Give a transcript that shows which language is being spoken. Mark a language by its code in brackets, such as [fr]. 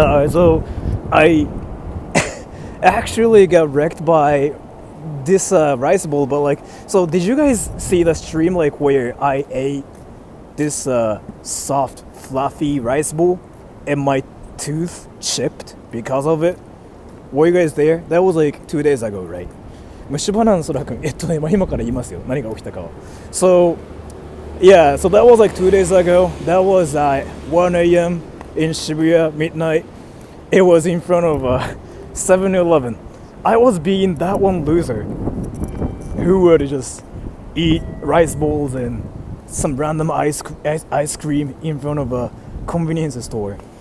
[en] So I actually got wrecked by this rice bowl, but like, so did you guys see the stream like where I ate this soft fluffy rice bowl and my tooth chipped because of it? Were you guys there? That was like 2 days ago, right? [ja] 虫歯なんそらくん、今から言いますよ。何が起きたかを。 [en] So, yeah, so that was like 2 days ago. That was at 1 a.m. in Shibuya, midnight. It was in front of 7-Eleven. I was being that one loser who would just eat rice bowls and some random ice cream in front of a convenience store.